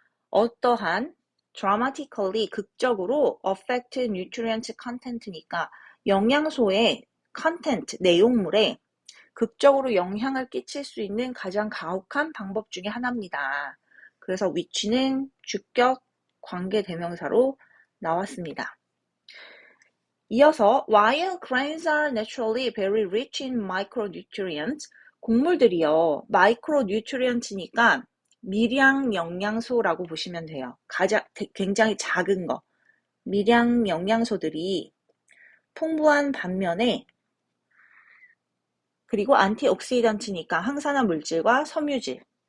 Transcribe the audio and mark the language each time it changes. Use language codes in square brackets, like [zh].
[ko] 어떠한 [en] dramatically [ko] 극적으로 [en] affect nutrient content [ko] 니까 영양소의 content 내용물에 극적으로 영향을 끼칠 수 있는 가장 가혹한 방법 중에 하나입니다. 그래서 which는 주격 관계 대명사로 나왔습니다. [en] 이어서 while grains are naturally very rich in micronutrients, [ko] 곡물들이요. micronutrients니까 미량 영양소라고 보시면 돼요. 굉장히 작은 거. 미량 영양소들이 풍부한 반면에 그리고 안티옥시던트니까 항산화 물질과 섬유질.